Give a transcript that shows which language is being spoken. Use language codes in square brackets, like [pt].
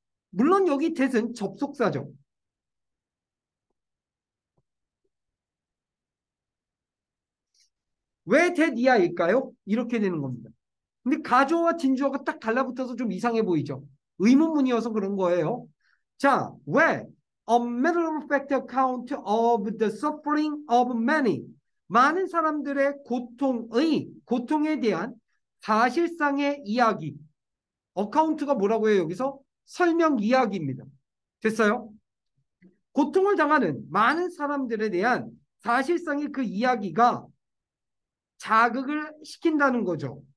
[ko] 물론 여기 that은 접속사죠. 왜 that 이하일까요? 이렇게 되는 겁니다. 근데 가주어와 진주어가 딱 달라붙어서 좀 이상해 보이죠? 의문문이어서 그런 거예요. 자, 왜? [en] A matter of fact account of the suffering of many. [ko] 많은 사람들의 고통에 대한 사실상의 이야기. 어카운트가 뭐라고 해요, 여기서? 설명 이야기입니다. 됐어요? 고통을 당하는 많은 사람들에 대한 사실상의 그 이야기가 자극을 시킨다는 거죠.